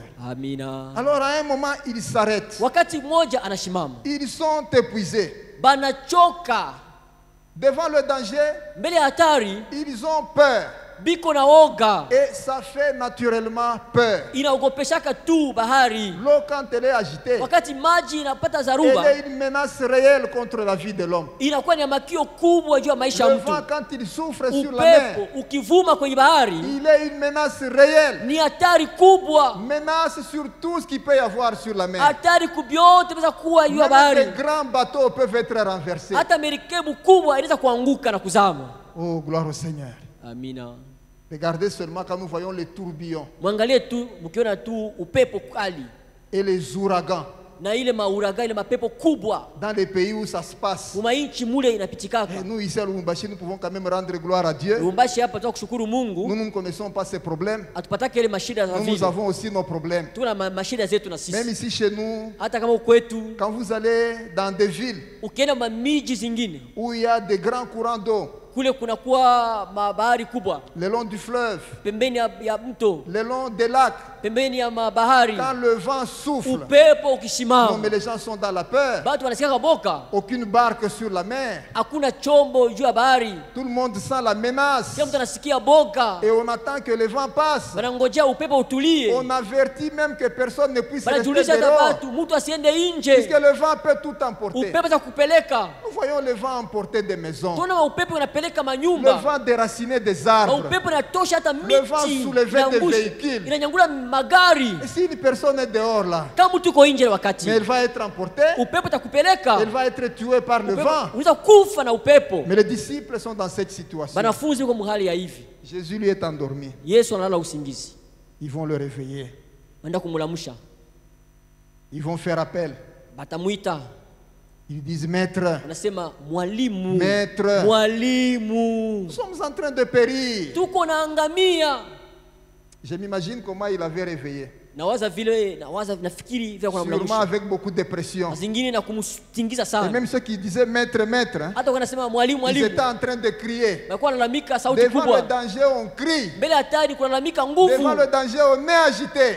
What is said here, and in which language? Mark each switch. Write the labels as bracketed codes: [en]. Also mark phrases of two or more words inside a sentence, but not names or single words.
[fr] Alors à un moment, ils s'arrêtent. Ils sont épuisés. Devant le danger, ils ont peur. [sw] biko na oga. [fr] Et ça fait naturellement peur. [sw] Inaogopeshaka tu bahari. [fr] L'eau quand elle est agitée, [sw] wakati maji inapata zaruba, [fr] elle est une menace réelle contre la vie de l'homme. [sw] Inakuwa ni makio kubwa juu ya maisha ya [fr] Le [sw] mtu. [fr] vent quand il souffle sur la mer, [sw] upepo ukivuma kwenye bahari, [fr] il est une menace réelle. [sw] Ni hatari kubwa. [fr] Menace sur tout ce qui peut y avoir sur la mer. [sw] Hatari kubyote bisa kuwa juu ya bahari. [fr] Les grands bateaux peuvent être renversés. [sw] Hata merikebu kubwa inaweza kuanguka na kuzama. [fr] Oh, gloire au Seigneur. [sw] Amina. [fr] Regardez seulement quand nous voyons les tourbillons. [sw] Mwangalie tu mkiona tu upepo kali. [fr] Et les ouragans. [sw] Na ile mauraga ile mapepo kubwa. [fr] Dans les pays où ça se passe. [sw] Umainchi mule inapitikaka. [fr] Et nous ici à Lubumbashi, nous pouvons quand même rendre gloire à Dieu. [sw] Lubumbashi hapa tunashukuru Mungu. [fr] Nous ne connaissons pas ces problèmes. [sw] Atupatake ile mashida za vile. [fr] Nous avons aussi nos problèmes. [sw] Tuna mashida zetu na sisi. [fr] Même ici chez nous. [sw] Hata kama kwetu. [fr] Quand vous allez dans des villes. [sw] Ukienda mamiji zingine. [fr] Où il y a des grands courants d'eau. [sw] Kule kunakuwa mabahari kubwa. [fr] Le long du fleuve. [sw] Pembeni ya mto. [fr] Le long des lacs. [sw] Pembeni ya mabahari. [fr] Quand le vent souffle. [sw] Upepo ukisimama. [fr] Non, mais les gens sont dans la peur. [sw] Batu wanasikia boka. [fr] Aucune barque sur la mer. [sw] Hakuna chombo juu ya bahari. [fr] Tout le monde sent la menace. [sw] Kila mtu anasikia boka. [fr] Et on attend que le vent passe. [sw] Wanangojea upepo utulie. [fr] On avertit même que personne ne puisse rester [sw] Banajulisha [fr] dehors. [sw] batu mtu asiende nje. [fr] Puisque le vent peut tout emporter. [sw] Upepo za kupeleka. [fr] Nous voyons le vent emporter des maisons. [sw] Tuna upepo unapeleka manyumba. [fr] Le vent déraciner des arbres. [sw] Upepo unatosha hata miti. [fr] Le vent soulever des véhicules. [sw] Inanyangula magari. [fr] Et si une personne est dehors là, [sw] kama mtu uko nje wakati, [fr] mais elle va être emportée. [sw] Upepo utakupeleka. [fr] Elle va être tuée par le vent. [sw] Unaweza kufa na upepo. [fr] Mais les disciples sont dans cette situation. [sw] Banafunzi wako mahali ya hivi. [fr] Jésus lui est endormi. [sw] Yesu analala usingizi. [fr] Ils vont le réveiller. [sw] Wanaenda kumulamusha. [fr] Ils vont faire appel. [sw] Batamuita. [fr] Ils disent maître. [sw] Wanasema mwalimu. [fr] Maître. [sw] Mwalimu. [fr] Nous sommes en train de périr. [sw] Tuko naangamia. [fr] Je m'imagine comment il avait réveillé. Sûrement avec beaucoup de pression. Et même ceux qui disaient maître, maître, ils étaient en train de crier. Devant le danger, on crie. Devant le danger, on est agité.